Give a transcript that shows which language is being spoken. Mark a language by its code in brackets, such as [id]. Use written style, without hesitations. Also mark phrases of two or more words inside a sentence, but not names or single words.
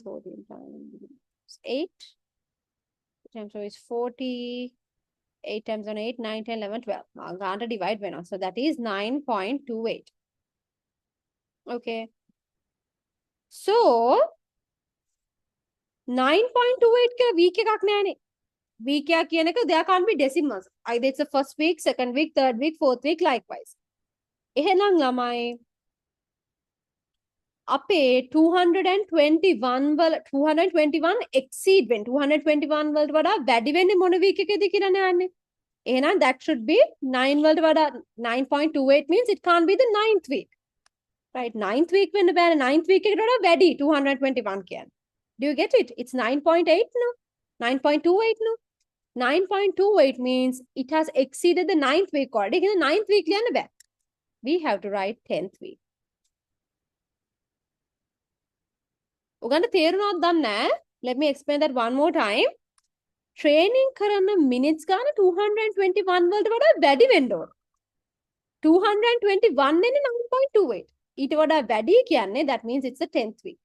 [en] 14 times 8. Times so is 40. 8 times 1, 8, 9, 10, 11, 12. I'm going to divide by now. So that is 9.28. Okay. [si] So 9.28 ka week එකක් නෑනේ. Week එක කියන එක [en] there can't be decimals. Either it's the first week, second week, third week, fourth week, likewise. [si] එහෙනම් ළමයි අපේ 221 [en] exceed when [si] 221 වලට වඩා වැඩි වෙන්නේ මොන week එකේද කියලා නෑනේ. [en] එහෙනම් that should be 9 [si] වලට වඩා [en] 9.28 means it can't be the 9th week. [si] Right, [en] 9th week [si] වෙන්න බෑනේ. [en] 9th week [si] එකට වඩා වැඩි 221 කියන්නේ. [en] Do you get it? It's 9.8 no? 9.28 no? 9.28 means it has exceeded the 9th week already. The 9th week [si] ලියන්න බෑ. [en] We have to write 10th week. [si] උගන්න තේරුණාද දන්නේ නැහැ. [en] Let me explain that one more time. [si] Training කරන minutes ගාන 221 වලට වඩා වැඩි වෙන්න ඕන. 221 නේ 9.28. ඊට වඩා වැඩි කියන්නේ [en] that means it's the 10th week.